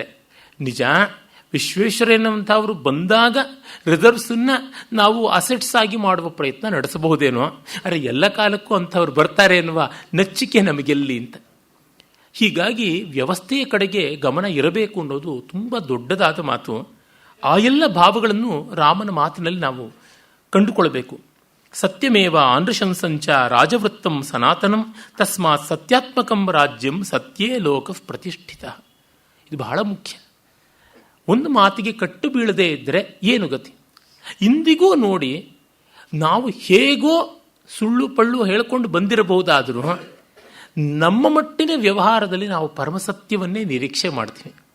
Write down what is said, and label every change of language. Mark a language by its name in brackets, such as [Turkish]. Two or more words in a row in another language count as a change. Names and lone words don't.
[Kannada] ನಿಜ, ವಿಶ್ವೇಶ್ವರಯ್ಯನಂಥವರು ಬಂದಾಗ ರಿಸರ್ವ್ಸನ್ನ ನಾವು ಅಸೆಟ್ಸ್ ಆಗಿ ಮಾಡುವ ಪ್ರಯತ್ನ ನಡೆಸಬಹುದೇನೋ, ಆದರೆ ಎಲ್ಲ ಕಾಲಕ್ಕೂ ಅಂಥವ್ರು ಬರ್ತಾರೆ ಎನ್ನುವ ನಚ್ಚಿಕೆ ನಮಗೆಲ್ಲಿ ಅಂತ. ಹೀಗಾಗಿ ವ್ಯವಸ್ಥೆಯ ಕಡೆಗೆ ಗಮನ ಇರಬೇಕು ಅನ್ನೋದು ತುಂಬ ದೊಡ್ಡದಾದ ಮಾತು. ಆ ಎಲ್ಲ ಭಾವಗಳನ್ನು ರಾಮನ ಮಾತಿನಲ್ಲಿ ನಾವು ಕಂಡುಕೊಳ್ಬೇಕು. [Sanskrit] ಸತ್ಯಮೇವ ಆನೃಶಂಸಂಚ ರಾಜವೃತ್ತಂ ಸನಾತನಂ ತಸ್ಮಾತ್ ಸತ್ಯಾತ್ಮಕಂ ರಾಜ್ಯಂ ಸತ್ಯೇ ಲೋಕ ಪ್ರತಿಷ್ಠಿತ. [Kannada] ಇದು ಬಹಳ ಮುಖ್ಯ. ಒಂದು ಮಾತಿಗೆ ಕಟ್ಟು ಬೀಳದೆ ಇದ್ದರೆ ಏನು ಗತಿ? ಇಂದಿಗೂ ನೋಡಿ, ನಾವು ಹೇಗೋ ಸುಳ್ಳು ಪಳ್ಳು ಹೇಳಿಕೊಂಡು ಬಂದಿರಬಹುದಾದರೂ ನಮ್ಮ ಮಟ್ಟಿನ ವ್ಯವಹಾರದಲ್ಲಿ ನಾವು ಪರಮಸತ್ಯವನ್ನೇ ನಿರೀಕ್ಷೆ ಮಾಡ್ತೀವಿ.